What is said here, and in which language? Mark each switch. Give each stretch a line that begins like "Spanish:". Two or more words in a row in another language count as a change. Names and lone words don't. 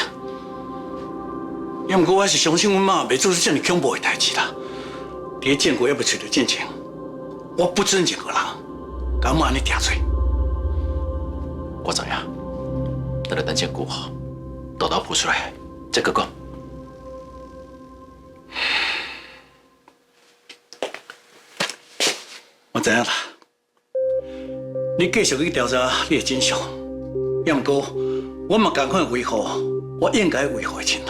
Min Nan Chinese: 也毋过我是相信阮妈袂做出这么恐怖的代志啦。伫建国还未找到进前，我不准任何人甲我安尼定罪。我知影，咱就等证据好，豆豆铺出来再搁讲。我知影啦，你继续去调查你的真相。也毋过，我嘛同款维护我应该维护的情啦。